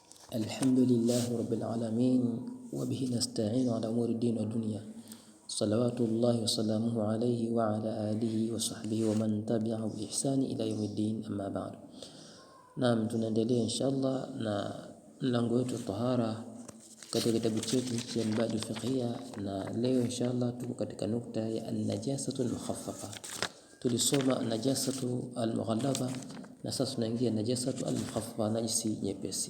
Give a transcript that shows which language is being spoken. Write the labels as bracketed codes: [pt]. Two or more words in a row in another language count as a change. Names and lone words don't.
[ar] الحمد لله رب العالمين وبه نستعين على أمور الدين والدنيا صلوات الله وسلامه عليه وعلى آله وصحبه ومن تبعه بإحسان إلى يوم الدين أما بعد. [sw] Naam, tunaendelea inshallah na mlango wetu tahara katika kitabu chetu cha Al-Badi Fiqhiyya, na leo inshallah tuko katika nukta ya [ar] النجاسة المخففة. [sw] Tulisoma [ar] النجاسة المغلظة [sw] na sasa tunaingia [ar] نجاسة المخففة, [sw] najisi nyepesi.